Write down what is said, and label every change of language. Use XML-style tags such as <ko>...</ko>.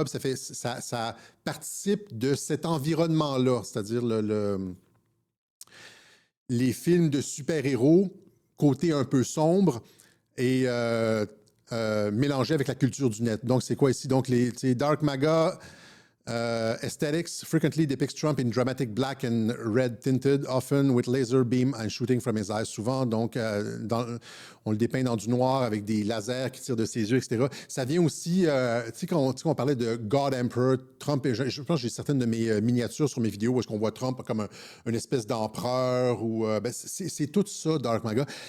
<fr>Puis ça participe de cet environnement-là, c'est-à-dire les films de super-héros, côté un peu sombre et mélangé avec la culture du net. Donc, c'est quoi ici? Donc, Dark MAGA...</fr> <en>aesthetics frequently depicts Trump in dramatic black and red tinted, often with laser beam and shooting from his eyes.</en> <fr>Souvent, donc, on le dépeint dans du noir avec des lasers qui tirent de ses yeux, etc. Ça vient aussi, tu sais, quand on parlait de God Emperor, Trump, je pense que j'ai certaines de mes miniatures sur mes vidéos où est-ce qu'on voit Trump comme une espèce d'empereur ou, c'est tout ça, Dark MAGA.</fr>